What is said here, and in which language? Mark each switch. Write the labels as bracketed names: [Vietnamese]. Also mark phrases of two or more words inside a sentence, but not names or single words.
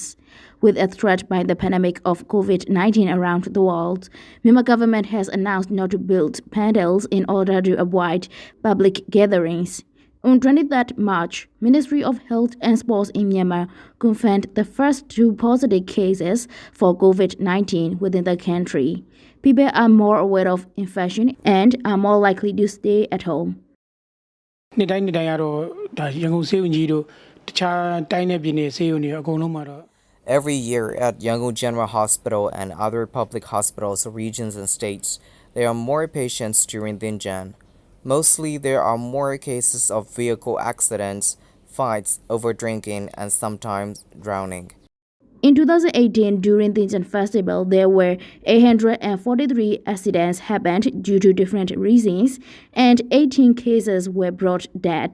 [English] With a threat by the pandemic of COVID-19 around the world, Myanmar government has announced not to build pandals in order to avoid public gatherings. On 23rd March, Ministry of Health and Sports in Myanmar confirmed the first 2 positive cases for COVID-19 within the country. People are more aware of infection and are more likely to stay at home. [Burmese] နေ့တိုင်းကတော့ဒါရန်ကုန်ဆေးရုံကြီးတို့တခြားတိုင်းနယ်ပြည်နယ်ဆေးရုံတွေအကုန်လုံးမှာတော့ [English] Every year at Yangon General Hospital and other public hospitals, regions and states, there are more patients during Thingyan. Mostly there are more cases of vehicle accidents, fights, overdrinking, and sometimes drowning. In 2018, during the Thingyan Festival, there were 843 accidents happened due to different reasons, and 18 cases were brought dead.